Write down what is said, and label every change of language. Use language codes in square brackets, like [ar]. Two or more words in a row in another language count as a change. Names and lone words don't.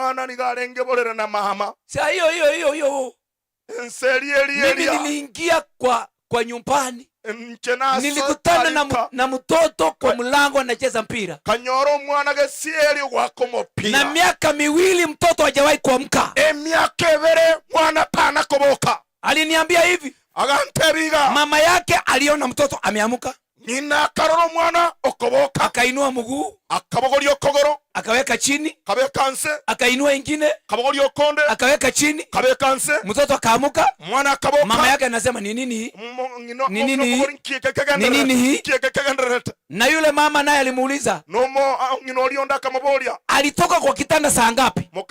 [sw] Saa hiyo mimi niliingia kwa nyumbani, nilikutana na mtoto kwa mlango anacheza mpira. Na miaka miwili mtoto hajawahi kuamka. Aliniambia hivi, mama yake aliona mtoto ameamka, [guz] nyina akarora omwana okoboka, [sw] akainua mguu, [guz] akabogoria okogoro, [sw] akaweka chini, [guz] kabeka nse, [sw] akainua ingine, [guz] kabogoria okonde, [sw] akaweka chini, [guz] kabeka nse. [sw] mtoto akaamuka, [guz] mwana akaboka. [sw] mama yake anasema ni nini? Ni nini? Ni nini? Na yule mama naye alimuuliza, alitoka kwa kitanda saa ngapi?